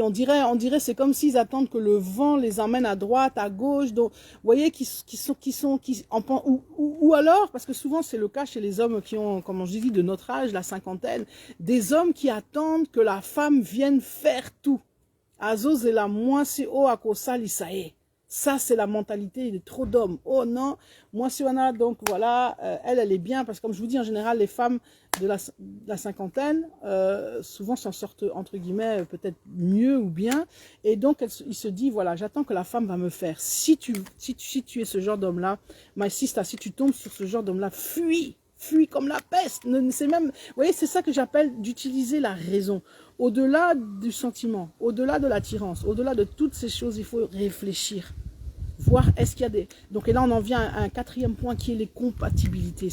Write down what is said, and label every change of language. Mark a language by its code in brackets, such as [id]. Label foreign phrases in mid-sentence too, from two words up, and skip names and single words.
[fr] On dirait c'est comme s'ils attendent que le vent les emmène à droite, à gauche. Donc, vous voyez, ou alors, parce que souvent c'est le cas chez les hommes qui ont, comme je dis, de notre âge, la cinquantaine, des hommes qui attendent que la femme vienne faire tout. Azos et la moi c'est o akosa lisae. Ça, c'est la mentalité de trop d'hommes. Oh non, moi, si on a, donc voilà, elle est bien, parce que comme je vous dis, en général, les femmes de la cinquantaine, souvent s'en sortent, entre guillemets, peut-être mieux ou bien. Et donc, il se dit, voilà, j'attends que la femme va me faire. Si tu es ce genre d'homme-là, [en] my sister, [fr] si tu tombes sur ce genre d'homme-là, fuis comme la peste. C'est même, vous voyez, c'est ça que j'appelle d'utiliser la raison. Au-delà du sentiment, au-delà de l'attirance, au-delà de toutes ces choses, il faut réfléchir. Voir est-ce qu'il y a des... Donc et là, on en vient à un quatrième point qui est les compatibilités.